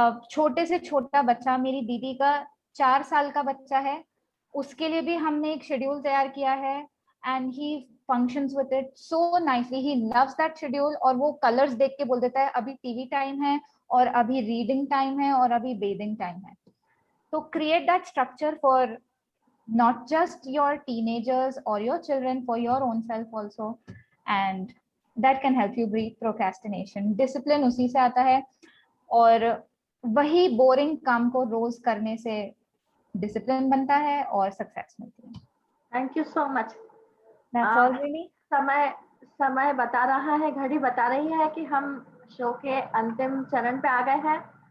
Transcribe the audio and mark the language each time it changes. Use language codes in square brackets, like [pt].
[hi] छोटे से छोटा बच्चा, मेरी दीदी का 4 साल का बच्चा है, उसके लिए भी हमने एक शेड्यूल तैयार किया है [en] And he functions with it so nicely. He loves that schedule [hi] और वो कलर्स देख के बोल देता है अभी टीवी टाइम है और अभी रीडिंग टाइम है और अभी बेदिंग टाइम है. [en] तो create that structure for not just your teenagers or your children, for your own self also, and that can help you beat procrastination. [hi] Discipline उसी से आता है और वही बोरिंग काम को रोज करने से डिसिप्लिन बनता है और सक्सेस मिलती है. [en] Thank you so much. That's all really. [hi] समय बता रहा है, घड़ी बता रही है कि हम शो के अंतिम चरण पे आ गए हैं.